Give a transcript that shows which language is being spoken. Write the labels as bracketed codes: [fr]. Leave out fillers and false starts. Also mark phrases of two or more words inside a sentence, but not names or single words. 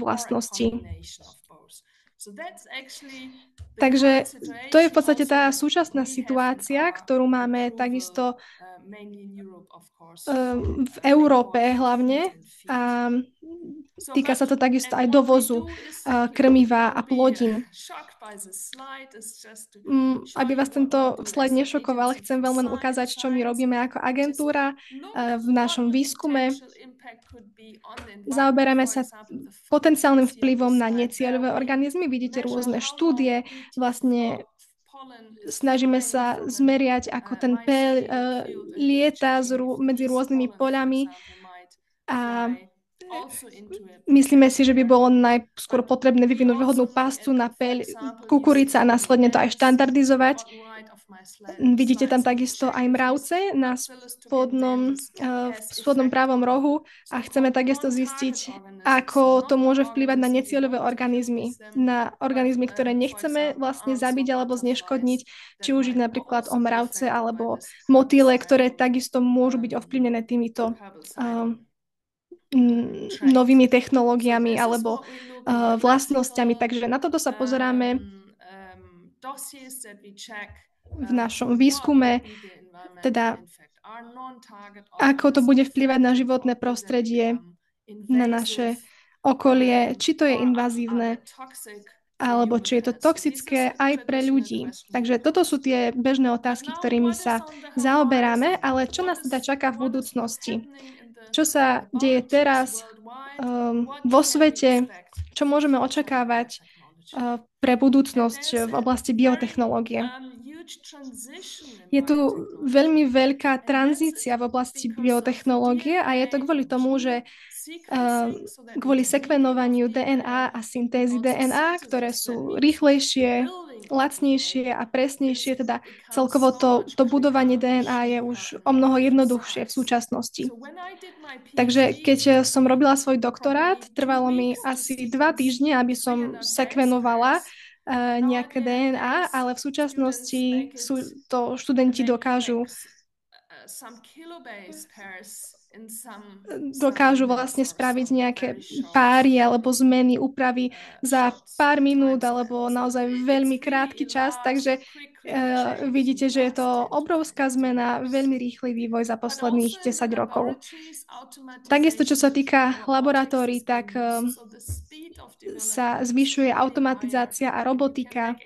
[en] or a [sk] vlastností. [en] combination of both. So that's actually the current [sk] Takže to je v [en] situation [sk] podstate [en] also [sk] tá [en] that [sk] súčasná [en] we have in [sk] situácia, [en] our [sk] ktorú máme [en] approval, [sk] takisto [en] mainly in Europe, of course, for [sk] v Európe [en] import for feed [sk] hlavne. [en] and feed. [sk] A [en] So, [sk] týka sa to takisto [en] and [sk] aj [en] what we [sk] dovozu [en] do is simply, [sk] krmiva a [en] don't be [sk] plodín. [en] shocked by the slide, it's just to show [sk] Aby [en] you [sk] vás [en] what we [sk] tento [en] do [sk] slajd [en] as an [sk] nešokoval, [en] agency [sk] chcem [en] for [sk] vám len ukázať, čo my [en] science, [sk] robíme ako [en] which is [sk] agentúra [en] look [sk] v [en] what [sk] našom [en] the [sk] výskume. [en] potential impact could be on the environment. [sk] Zaoberáme [en] For [sk] sa [en] example, the photos you [sk] potenciálnym [en] see on [sk] vplyvom [en] this [sk] na [en] slide, where [sk] necieľové [en] we [sk] organizmy. Vidíte [en] measure [sk] rôzne [en] how long [sk] štúdie, [en] BT [sk] vlastne [en] pollen is [sk] snažíme [en] flying [sk] sa [en] from a [sk] zmeriať, ako ten [en] rice [sk] peľ [en] field, and we are [sk] lieta [en] checking if [sk] medzi [en] this [sk] rôznymi [en] pollen, for [sk] poľami [en] example, might [sk] a [en] fly also into a [sk] myslíme si, [en] potential [sk] že by bolo [en] area. [sk] najskôr [en] But [sk] potrebné [en] we [sk] vyvinúť [en] also [sk] vhodnú [en] look [sk] pascu [en] at, [sk] na [en] for [sk] peľ [en] example, you see [sk] kukurica a [en] the [sk] následne to aj [en] ants on the [sk] štandardizovať. [en] bottom right of my [sk] Vidíte [en] slide. [sk] tam [en] So we [sk] takisto [en] check [sk] aj [en] if this [sk] mravce na [en] Bacillus thuringiensis [sk] v [en] has [sk] spodnom [en] effect [sk] pravom [en] on [sk] rohu a chceme [en] so-called [sk] takisto [en] non-target [sk] zistiť, [en] organisms. So [sk] ako to môže [en] not the [sk] vplývať na [en] organism we [sk] necieľové [en] want to kill with [sk] organizmy, [en] them, [sk] na [en] but [sk] organizmy, ktoré [en] for [sk] nechceme [en] example, [sk] vlastne [en] ants or [sk] zabiť alebo [en] butterflies [sk] zneškodniť, či [en] that [sk] už ide [en] might [sk] napríklad o [en] also be [sk] mravce [en] affected by [sk] alebo [en] this [sk] motýle, ktoré [en] herbicidal [sk] takisto môžu byť ovplyvnené týmito [en] herbicidal trait. [sk] novými [en] So [sk] technológiami [en] this is [sk] alebo [en] what we look in [sk] vlastnosťami. [en] classical [sk] Takže na toto sa pozeráme [en] dossiers that we check [sk] v našom [en] what would [sk] výskume, [en] be the environmental [sk] teda [en] impact. Our non-target [sk] ako to bude [en] organism [sk] vplyvať na [en] affected [sk] životné [en] or either [sk] prostredie, [en] become [sk] na [en] invasive [sk] naše okolie, či to je [en] or are [sk] invazívne, [en] they toxic for [sk] alebo či je to [en] humankind. So this is [sk] toxické [en] the [sk] aj pre [en] traditional [sk] ľudí. [en] question we [sk] Takže toto sú [en] pose. [sk] tie bežné [en] But [sk] otázky, [en] now [sk] ktorými [en] what is [sk] sa [en] on the [sk] zaoberáme, [en] horizon? [sk] ale čo nás teda čaká v [en] What is [sk] budúcnosti? [en] happening in [sk] Čo sa [en] the [sk] deje [en] laboratories [sk] teraz [en] worldwide? What [sk] vo [en] can we [sk] svete? [en] expect [sk] Čo [en] for [sk] môžeme [en] future in [sk] očakávať [en] biotechnology? [sk] pre [en] And [sk] budúcnosť [en] there's [sk] v [en] a [sk] oblasti [en] very [sk] biotechnológie? [en] huge transition in [sk] Je tu veľmi [en] biotechnology. [sk] veľká [en] And that's [sk] tranzícia v oblasti [en] because of [sk] biotechnológie a je to [en] DNA [sk] kvôli [en] and [sk] tomu, [en] gene [sk] že [en] sequencing, so that [sk] kvôli [en] means reading of [sk] sekvenovaniu DNA [en] DNA [sk] a [en] and [sk] syntézy [en] also [sk] DNA, ktoré [en] synthesis, that [sk] sú [en] means the [sk] rýchlejšie, [en] building of [sk] lacnejšie [en] DNA [sk] a [en] is [sk] presnejšie, teda [en] becomes [sk] celkovo [en] so [sk] to [en] much [sk] budovanie [en] quicker, [sk] DNA je už [en] cheaper [sk] o [en] and more [sk] mnoho jednoduchšie v [en] precise. [sk] súčasnosti. [en] So when I did my [sk] Takže [en] PhD, [sk] keď som robila svoj doktorát, [en] probably 2 [sk] trvalo mi [en] weeks to [sk] asi 2 týždne, [en] sequence [sk] aby som [en] 300 base [sk] sekvenovala [en] pairs. [sk] nejaké DNA, ale v súčasnosti to študenti dokážu [en] some kilobase pairs in some [sk] dokážu vlastne spraviť nejaké páry alebo zmeny, úpravy za pár minút alebo naozaj veľmi krátky čas. Takže vidíte, že je to obrovská zmena, veľmi rýchly vývoj za posledných 10 rokov. Takisto, čo sa týka laboratórií, tak sa zvyšuje automatizácia a robotika.